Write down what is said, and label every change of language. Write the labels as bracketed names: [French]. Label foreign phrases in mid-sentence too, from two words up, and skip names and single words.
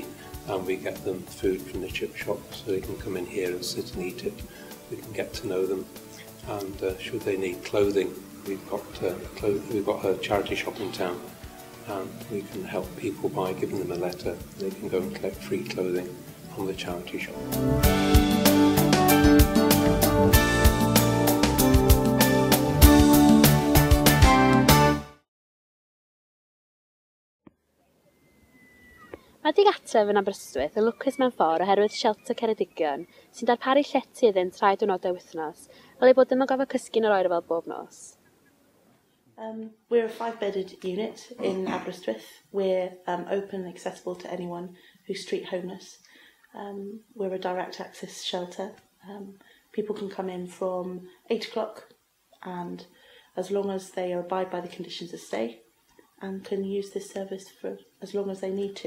[English] And we get them food from the chip shop so they can come in here and sit and eat it. We can get to know them, and should they need clothing, we've got a charity shop in town, and we can help people by giving them a letter. They can go and collect free clothing from the charity shop. [Welsh] Mae di-gartref yn Aberystwyth yn lwcus mewn ffordd oherwydd shelter Ceredigion sy'n darparu llety iddynt 3 diwrnodau wythnos, fel ei bod ddim yn gofio cysgu yn yr oer fel bob nos. [English] We're a 5-bedded unit in Aberystwyth. We're open and accessible to anyone who's street homeless. We're a direct access shelter. People can come in from 8 o'clock, and as long as they abide by the conditions of stay, and can use this service for as long as they need to.